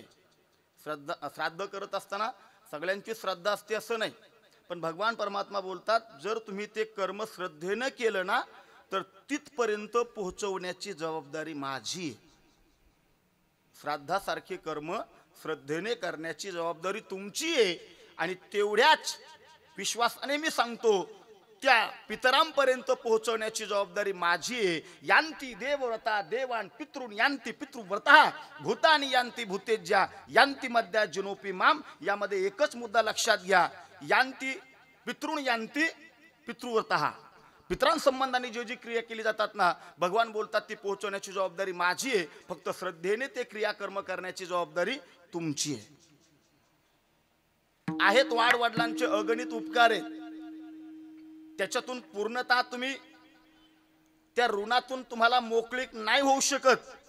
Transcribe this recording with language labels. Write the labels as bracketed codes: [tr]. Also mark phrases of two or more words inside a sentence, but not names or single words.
[mr] श्राद्ध करत असताना सगळ्यांची श्रद्धा असते असं नाही, पण भगवान परमात्मा बोलतात, जर तुम्ही ते कर्म श्रद्धेनं केलं ना तर तिथपर्यंत पोहोचवण्याची जबाबदारी माझी आहे. श्राद्धासारखे कर्म श्रद्धेने करण्याची जबाबदारी तुमची आहे. आणि तेवढ्याच विश्वासाने मी सांगतो, त्या पितरांपर्यंत पोहोचवण्याची जबाबदारी माझी आहे. [sa] यांती देवव्रता देवान पितृन यांती पितृव्रता भूतानी यांती भूतेज्या यांती मध्या जिनोपी माम. [mr] यामध्ये एकच मुद्दा लक्षात घ्या, [sa] यांती पितृन यांती पितृव्रता. [mr] पितरांसंबंधाने जी क्रिया केली जातात ना, भगवान बोलतात ती पोहोचवण्याची जबाबदारी माझी आहे. फक्त श्रद्धेने ते क्रियाकर्म करण्याची जबाबदारी तुमची आहे. आहेत वाडवडिलांचे अगणित उपकार आहेत, त्याच्यातून पूर्णतः तुम्ही त्या ऋणातून तुम्हाला मोकळीक नाही होऊ शकत.